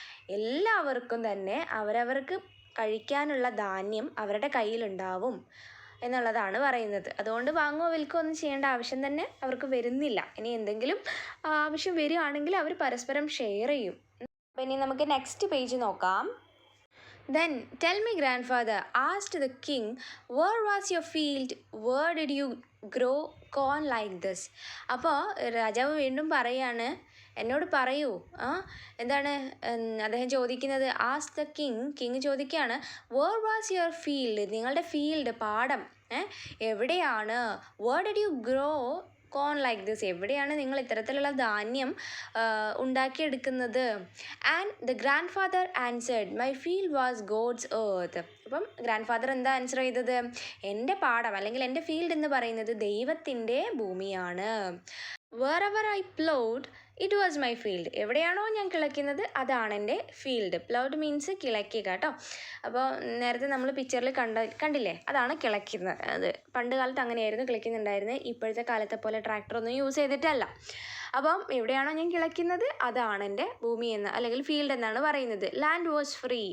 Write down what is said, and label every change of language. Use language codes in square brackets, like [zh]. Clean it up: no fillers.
[ml] എല്ലാവർക്കും തന്നെ അവരവർക്ക് കഴിക്കാനുള്ള ധാന്യം അവരുടെ കയ്യിലുണ്ടാവും എന്നുള്ളതാണ് പറയുന്നത്. അതുകൊണ്ട് വാങ്ങുകയോ വിൽക്കുകയോ ഒന്നും ചെയ്യേണ്ട ആവശ്യം തന്നെ അവർക്ക് വരുന്നില്ല. ഇനി എന്തെങ്കിലും ആവശ്യം വരികയാണെങ്കിൽ അവർ പരസ്പരം ഷെയർ ചെയ്യും. അപ്പോൾ ഇനി നമുക്ക് നെക്സ്റ്റ് പേജ് നോക്കാം. [en] Then tell me, grandfather asked the king, where was your field? Where did you grow corn like this? [ml] അപ്പോൾ രാജാവ് വീണ്ടും പറയാണ്, എന്നോട് പറയൂ. എന്താണ് അദ്ദേഹം ചോദിക്കുന്നത്? [en] ask the king [ml] ചോദിക്കുകയാണ്, [en] Where was your field? [ml] നിങ്ങളുടെ ഫീൽഡ്, പാടം എവിടെയാണ്? [en] Where did you grow corn like this? [ml] എവിടെയാണ് നിങ്ങൾ ഇത്തരത്തിലുള്ള ധാന്യം ഉണ്ടാക്കിയെടുക്കുന്നത്? [en] And the grandfather answered, my field was God's earth. [ml] അപ്പം ഗ്രാൻഡ് ഫാദർ എന്താ ആൻസർ ചെയ്തത്? എൻ്റെ പാടം അല്ലെങ്കിൽ എൻ്റെ ഫീൽഡ് എന്ന് പറയുന്നത് ദൈവത്തിൻ്റെ ഭൂമിയാണ്. [en] wherever I plowed it was my field. [ml] എവിടെയാണോ ഞാൻ കിളയ്ക്കുന്നത് അതാണ് എൻ്റെ ഫീൽഡ്. [en] ploughed means [ml] കിളയ്ക്കുക കേട്ടോ. അപ്പോൾ നേരത്തെ നമ്മൾ പിക്ചറിൽ കണ്ടില്ലേ, അതാണ് കിളയ്ക്കുന്നത്. അത് പണ്ട് കാലത്ത് അങ്ങനെയായിരുന്നു കിളയ്ക്കുന്നുണ്ടായിരുന്നത്. ഇപ്പോഴത്തെ കാലത്തെ പോലെ ട്രാക്ടറൊന്നും യൂസ് ചെയ്തിട്ടല്ല. അപ്പം എവിടെയാണോ ഞാൻ കിളയ്ക്കുന്നത് അതാണ് എൻ്റെ ഭൂമി എന്ന് അല്ലെങ്കിൽ ഫീൽഡ് എന്നാണ് പറയുന്നത്. [en] Land was free.